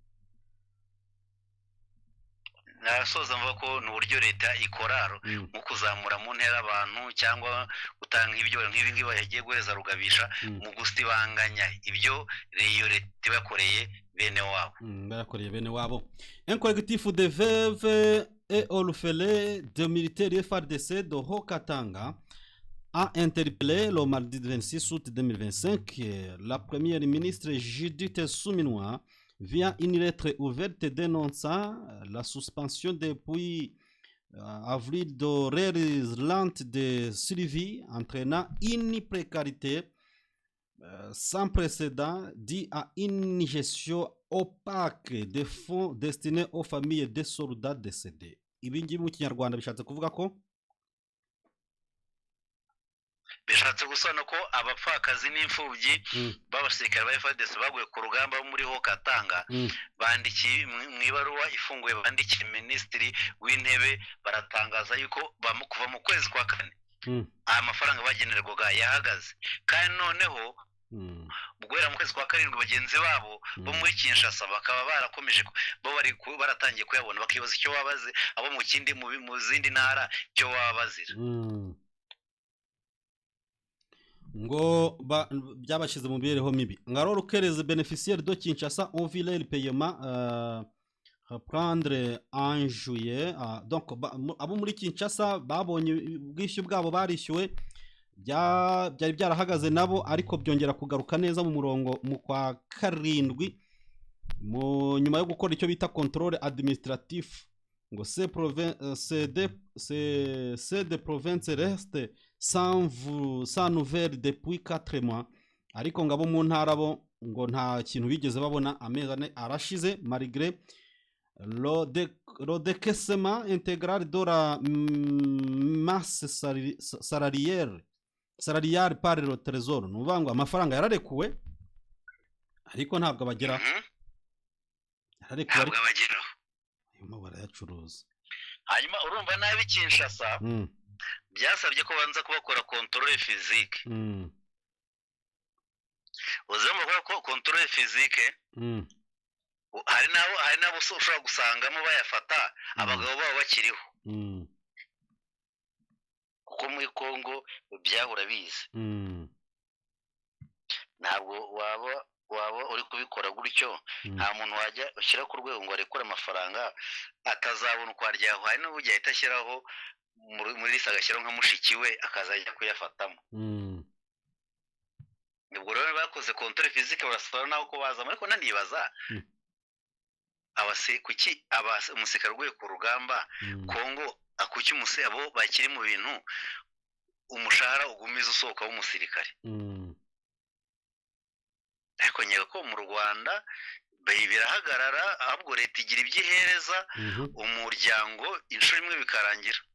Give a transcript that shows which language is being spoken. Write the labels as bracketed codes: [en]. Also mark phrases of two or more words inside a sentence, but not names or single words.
[rw] nasoza mvuga ko ni uburyo leta ikora mu kuzamura mu ntera abantu cyangwa gutanga ibyo nk'ibi ngibi bagiye guheza rugabisha mu gusibanganya ibyo iyo leta bakoreye bene wabo. Barakoreye bene wabo. [fr] Un collectif de veuves et orphelins de militaires FARDC de Haut-Katanga a interpellé le mardi 26 août 2025 la première ministre Judith Suminwa via une lettre ouverte dénonçant la suspension depuis avril d'horaires lentes de suivi entraînant une précarité sans précédent due à une gestion opaque des fonds destinés aux familles des soldats décédés. [rw] Ibi ngibi mu Kinyarwanda bishatse kuvuga ko bishatse gusobanura ko abapfakazi n'imfubyi b'abasirikare ba FARDC baguye ku rugamba muri Haut-Katanga bandikiye mu ibaruwa ifunguye, bandikiye minisitiri w'intebe baratangaza yuko kuva mu kwezi kwa kane aya mafaranga bagenerwaga yahagaze, kandi noneho guhera mu kwezi kwa karindwi bagenzi babo bo muri Kinshasa bakaba barakomeje baratangiye kuyabona, bakibaza icyo wabaze abo mu zindi ntara icyo wabazira ngo byabashize mu mibereho mibi. ngaro rukereze [fr] bénéficiaires de Kinshasa ont vu leur paiement reprendre en juillet. [rw] Donc abo muri Kinshasa babonye ubwishyu bwabo barishyuwe, byari byarahagaze nabo ariko byongera kugaruka neza mu murongo mu kwa karindwi nyuma yo gukora icyo bita [fr] contrôle administratif. ngo ces des provinces restent sans nouvelles depuis 4 mois, [rw] ariko ngabo mu ntara bo ngo nta kintu bigeze babona amezi ane arashize [fr] malgré le décaissement intégral de la masse salariale par le trésor. [rw] nuvuga ngo amafaranga yararekuwe ariko ntabwo abagera, yararekuwe ariko barayacuruza. hanyuma urumva nabi Kinshasa byasabye ko banza kubakora [fr] contrôle physique. [rw] uzemo ko [fr] contrôle physique [rw] hari nabo ushobora gusangamo bayafata abagabo babo bakiriho, kuko muri Congo byahura bize. ntabwo waba uri kubikora gutyo, nta muntu wajya ushyira ku rwego ngo arekure amafaranga atazabona uko aryaho. hari n'ubu ahita ashyiraho muri lisi agashyiraho nka mushiki we akazajya kuyafatamo. ubwo rero bakoze [fr] contrôle physique [rw] barasaba naho ko bazamo, ariko nanibaza kuki umusirikare uguye ku rugamba Congo kuki abo bakiri mu bintu umushahara ugumiza usohoka w'umusirikare. ariko nyega ko mu Rwanda birahagarara, ahubwo leta igira ibyo ihereza umuryango inshuro imwe bikarangira.